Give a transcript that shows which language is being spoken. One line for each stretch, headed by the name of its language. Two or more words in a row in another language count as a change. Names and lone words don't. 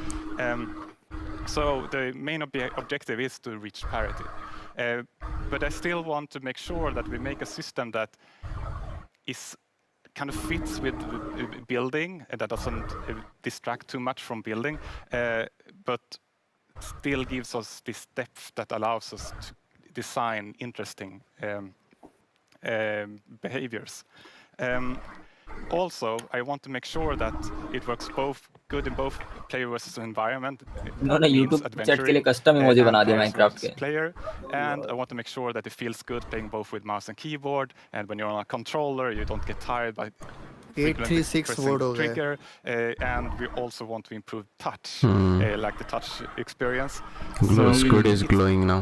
English: So the main objective is to reach parity, but I still want to make sure that we make a system that is kind of fits with building and that doesn't distract too much from building, but still gives us this depth that allows us to design interesting behaviors. Also, I want to make sure that it works good in both player versus environment.
Hindi: उन्होंने YouTube chat के लिए
English: custom emoji
Hindi: बना दिया Minecraft के.
English: Player, and I want to make sure that it feels good playing both with mouse and keyboard. And when you're on a controller, you don't get tired by 836 pressing trigger. And we also want to improve touch, like the touch experience. Glow Squid is glowing now.